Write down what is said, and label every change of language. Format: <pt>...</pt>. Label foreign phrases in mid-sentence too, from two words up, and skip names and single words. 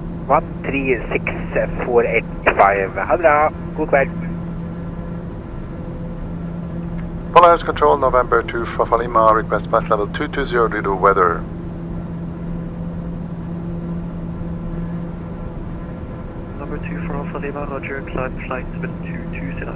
<no>136485. Ha det bra.</no> <sv>God kväll.</sv> <en>Polaris Control, November to Fafalima, request flight level 220 due to weather. Number 2 for Alpha Lima, Roger, climb flight level 220.</en>